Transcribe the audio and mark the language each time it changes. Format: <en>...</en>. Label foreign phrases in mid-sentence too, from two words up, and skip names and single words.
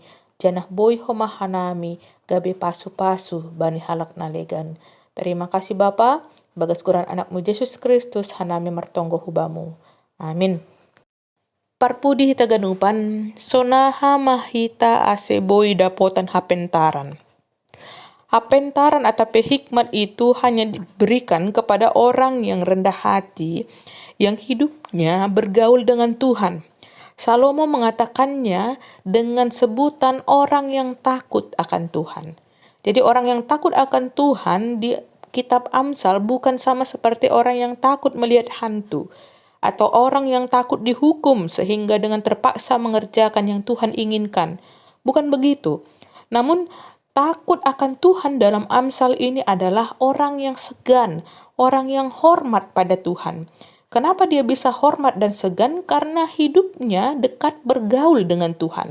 <bts>Janah boy homahanami gabe pasu-pasu bani halak nalegan. Terima kasih Bapa, bagas kuran anakmu Yesus Kristus hanami martonggo hubamu. Amin. Parpudi hita ganupan, sonaha mahita ase boy dapotan hapentaran.</bts> <id>Hapentaran atau hikmat itu hanya diberikan kepada orang yang rendah hati, yang hidupnya bergaul dengan Tuhan. Salomo mengatakannya dengan sebutan orang yang takut akan Tuhan. Jadi orang yang takut akan Tuhan di kitab Amsal bukan sama seperti orang yang takut melihat hantu, atau orang yang takut dihukum sehingga dengan terpaksa mengerjakan yang Tuhan inginkan. Bukan begitu. Namun takut akan Tuhan dalam Amsal ini adalah orang yang segan, orang yang hormat pada Tuhan. Kenapa dia bisa hormat dan segan? Karena hidupnya dekat bergaul dengan Tuhan.</id>